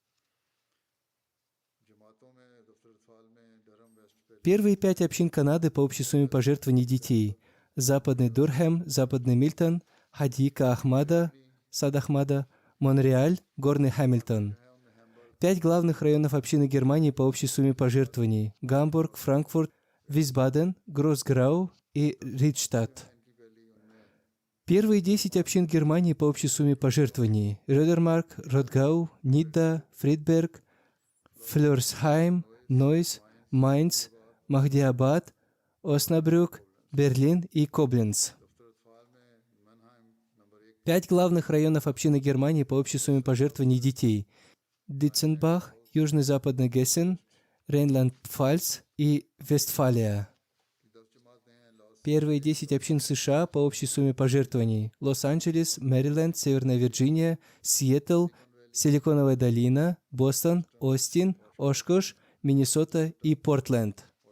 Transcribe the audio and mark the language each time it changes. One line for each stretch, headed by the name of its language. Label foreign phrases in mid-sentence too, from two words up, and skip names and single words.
Russian: Первые 5 общин Канады по общей сумме пожертвований детей – Западный Дурхэм, Западный Милтон, Хадика Ахмада, Сад Ахмада, Монреаль, Горный Хэмилтон. 5 главных районов общины Германии по общей сумме пожертвований – Гамбург, Франкфурт, Висбаден, Гроссграу и Ридштадт. Первые 10 общин Германии по общей сумме пожертвований – Рёдермарк, Ротгау, Нидда, Фридберг, Флёрсхайм, Нойс, Майнц, Махдиабад, Оснабрюк, Берлин и Кобленц. 5 главных районов общины Германии по общей сумме пожертвований детей – Дитценбах, Южно-Западный Гессен, Рейнланд-Пфальц и Вестфалия. Первые 10 общин США по общей сумме пожертвований – Лос-Анджелес, Мэриленд, Северная Вирджиния, Сиэтл, Силиконовая долина, Бостон, Остин, Ошкош, Миннесота и Портленд.